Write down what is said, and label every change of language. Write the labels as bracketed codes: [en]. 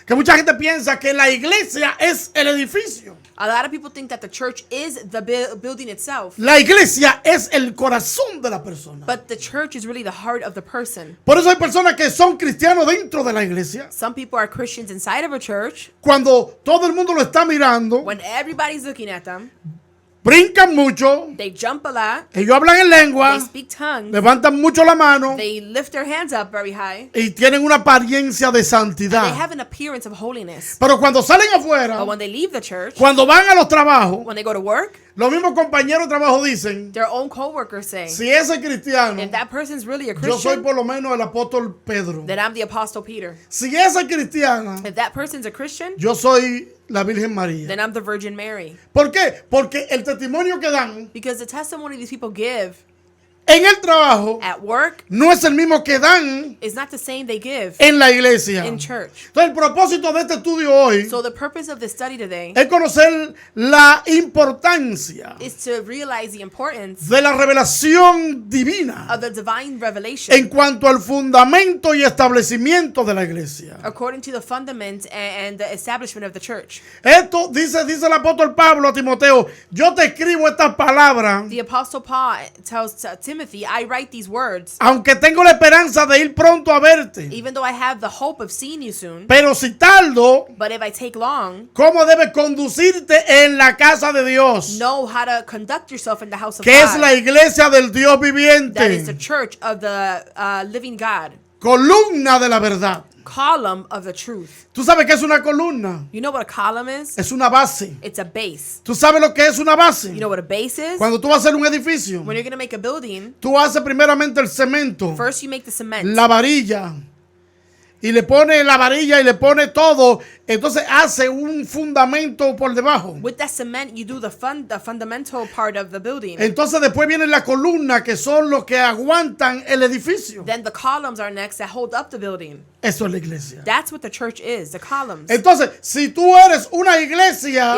[es] Que mucha gente piensa que la iglesia es el edificio. [en] A lot of people think that the church is the building itself, [es] La iglesia es el corazón de la persona. [en] but the church is really the heart of the person. [es] Por eso hay personas que son cristianos dentro de la iglesia. [en] Some people are Christians inside of a church. [es] Cuando todo el mundo lo está mirando, [en] When everybody's looking at them, [es] brincan mucho, [en] they jump a lot, [es] ellos hablan en [en] they [es] lengua, [en] speak tongues, [es] levantan mucho la mano [en] they lift their hands up very high, [es] y tienen una apariencia de [en] they [es] santidad. [en] have an appearance of holiness. [es] Pero cuando salen afuera, [en] But when they leave the church, [es] cuando van a los trabajos, [en] when they go to work, [es] los mismos compañeros de trabajo dicen, [en] their own co-workers say, [es] si ese cristiano, [en] if that person's really a [es] yo soy [en] Christian, [es] por lo menos el apóstol Pedro. [en] then I'm the Apostle Peter. [es] Si esa cristiana, [en] If that person's a Christian, [es] yo soy la Virgen María. [en] then I'm the Virgin Mary. [es] ¿Por qué? Porque el testimonio que dan [en] Because the testimony these people give [es] en el trabajo [en] at work [es] no es el mismo que dan [en] is not the same they give [es] en la iglesia. [en] in church. [es] Entonces el propósito de este estudio hoy [en] So the purpose of the study today [es] es conocer la importancia [en] is to realize the importance [es] de la revelación divina [en] of the divine [es] en [en] revelation [es] cuanto al fundamento y establecimiento de la iglesia. [en] according to the fundament and the establishment of the church. [es] Esto dice el apóstol Pablo a Timoteo, yo te escribo estas palabras, [en] The Apostle Paul tells Timothy, I write these words, [es] aunque tengo la esperanza de ir pronto a verte. [en] even though I have the hope of seeing you soon, [es] Pero si tardo, [en] but if I take long, [es] ¿cómo debes conducirte en la casa de Dios? [en] know how to conduct yourself in the house of [es] Que es la [en] God. [es] iglesia del Dios [en] That is the [es] viviente, [en] church of the living God, [es] columna de la verdad. [en] column of the truth. [es] ¿Tú sabes qué es una columna? [en] You know what a column is? [es] Es una base. [en] It's a base. [es] ¿Tú sabes lo que es una base? [en] You know what a base is? [es] Cuando tú vas a hacer un edificio, [en] When you're going to make a building, [es] tú haces primeramente el cemento, [en] first you make the cement. [es] la varilla, y le pone la varilla y le pone todo, entonces hace un fundamento por debajo. [en] With that cement, you do the fundamental part of the building. [es] Entonces después viene la columna, que son los que aguantan el edificio. [en] Then the columns are next that hold up the building. [es] Eso es la iglesia. [en] That's what the church is, the columns. [es] Entonces, si tú eres una iglesia